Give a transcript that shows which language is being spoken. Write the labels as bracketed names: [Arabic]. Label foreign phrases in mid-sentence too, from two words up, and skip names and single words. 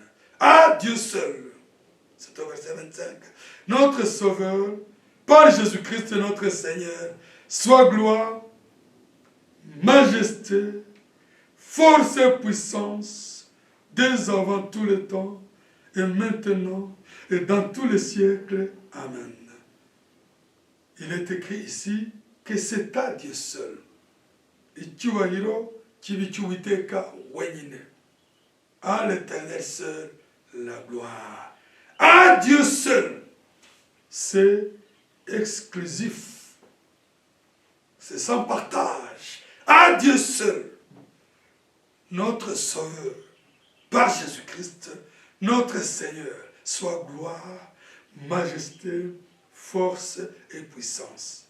[French] À Dieu seul, c'est au verset 25, notre Sauveur, par Jésus-Christ notre Seigneur, soit gloire, majesté, force et puissance, dès avant tous les temps, et maintenant, et dans tous les siècles. Amen. Il est écrit ici que c'est à Dieu seul. [Kinyarwanda] Icyubahiro kibi cy'Uwiteka wenyine. [French] À l'Éternel seul la gloire. À Dieu seul. C'est exclusif. C'est sans partage. À Dieu seul. Notre Sauveur, par Jésus-Christ, notre Seigneur, soit gloire, majesté, force et puissance.